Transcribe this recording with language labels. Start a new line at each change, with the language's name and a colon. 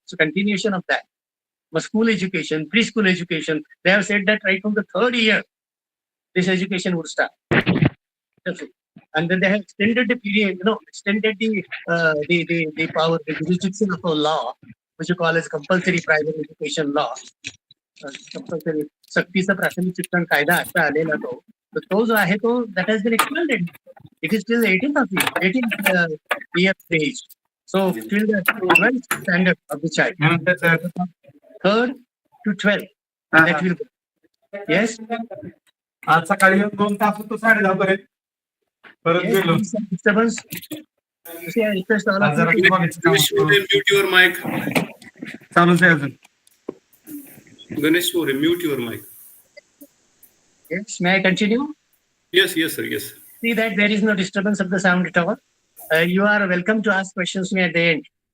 English: It's a continuation of that. But school education, preschool education, they have said that right from the 3rd year, this education would start. And then they have extended the period, extended the power, the jurisdiction of a law, which you call as compulsory private education law.
Marathi: Compulsory सक्तीचा प्राथमिक शिक्षण कायदा आता आलेला तो जो आहे तो
English: that has been expanded. It is till 18th year age. So till the 12th standard of the child. 3rd to 12th. That will go. Yes.
Marathi: आज सकाळी 2 तास होतो 10:30 पर्यंत परत गेलो.
English: Disturbance. You see, I request all of you to mute your mic.
Marathi: चालूच आहे अजून.
English: Ganesh, mute your mic. Yes, may I continue? Yes, sir. Yes. See that there is no disturbance of the sound tower. You are welcome to ask questions to me at the end.